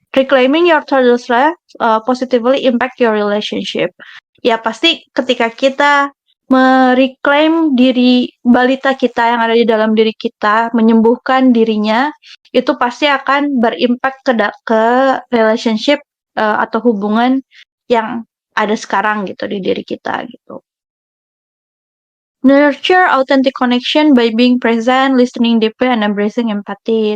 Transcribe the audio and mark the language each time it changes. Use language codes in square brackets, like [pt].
[en] Reclaiming your toddler self positively impact your relationship. [id] Ya pasti ketika kita mereclaim diri balita kita yang ada di dalam diri kita, menyembuhkan dirinya, itu pasti akan berimpact ke relationship atau hubungan yang ada sekarang gitu di diri kita gitu. [en] Nurture authentic connection by being present, listening deeply, and embracing empathy.